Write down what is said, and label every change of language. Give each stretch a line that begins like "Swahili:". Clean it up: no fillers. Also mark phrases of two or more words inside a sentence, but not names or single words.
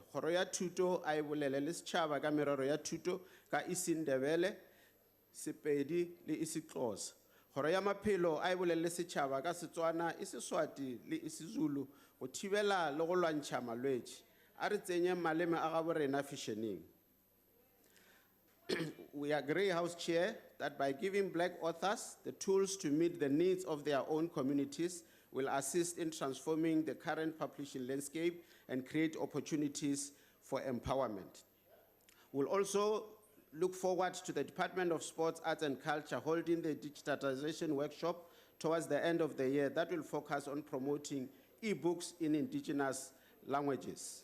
Northern Sotho: Kgoro ya thuto a e bolele le setšhaba ka merero ya thuto ka isiNdebele, Sepedi le isiXhosa. Kgoro ya maphelo a e bolele le setšhaba ka Setswana, isiSwati le isiZulu go thibela le go lwantšha malwetši. A re tsenye maleme a gabo rena fešheneng.
English: We agree, House Chair, that by giving Black authors the tools to meet the needs of their own communities will assist in transforming the current publishing landscape and create opportunities for empowerment. We'll also look forward to the Department of Sports, Arts and Culture holding the digitization workshop towards the end of the year that will focus on promoting e-books in indigenous languages.